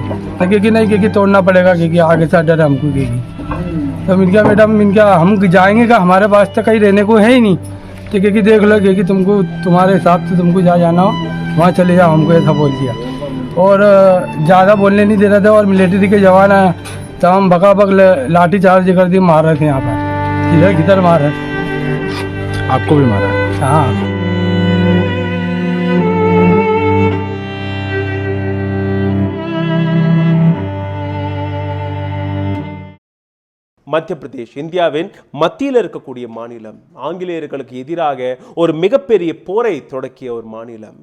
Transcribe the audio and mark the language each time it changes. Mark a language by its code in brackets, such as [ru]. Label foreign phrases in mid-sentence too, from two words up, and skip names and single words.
[hi] तो क्योंकि नहीं, क्योंकि तोड़ना पड़ेगा, क्योंकि आगे से डर है हमको। क्योंकि तो इनका मैडम इनका हम जाएंगे का, हमारे पास तो कहीं रहने को है ही नहीं, तो क्योंकि देख लो कि तुमको तुम्हारे हिसाब से तुमको जहाँ जाना हो वहाँ चले जाओ, हमको ऐसा बोल दिया। और ज़्यादा बोलने नहीं दे रहे थे, और मिलिट्री के जवान आए तो हम बकाबक लाठी चार्ज कर दी, मार रहे थे यहाँ पर, इधर किधर मार रहे थे। आपको भी मारा? हाँ। [ta] மத்திய பிரதேஷ் இந்தியாவின் மத்தியில் இருக்கக்கூடிய மாநிலம், ஆங்கிலேயர்களுக்கு எதிராக ஒரு மிகப்பெரிய போரை தொடக்கிய ஒரு மாநிலம்.